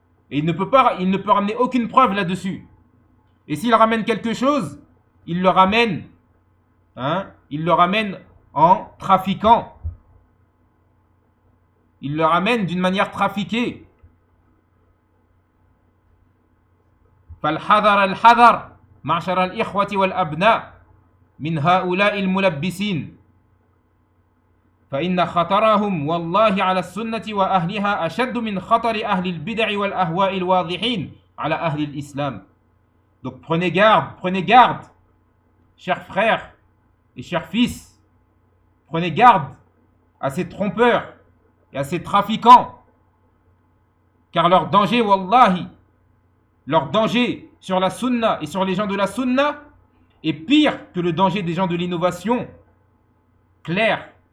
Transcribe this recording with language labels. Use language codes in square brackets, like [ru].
[fr] Et il ne peut ramener aucune preuve là-dessus. Et s'il ramène quelque chose, il le ramène en trafiquant. Il le ramène d'une manière trafiquée. [ar] فالحذر الحذر معشر الإخوة والأبناء من هؤلاء الملبسين فإن خطرهم والله على السنة وأهلها أشد من خطر أهل البدع والأهواء الواضحين على أهل الإسلام. [fr] Donc prenez garde, chers frères et chers fils, prenez garde à ces trompeurs et à ces trafiquants, car leur danger, wallahi, leur danger sur la sunna et sur les gens de la sunna est pire que le danger des gens de l'innovation claire.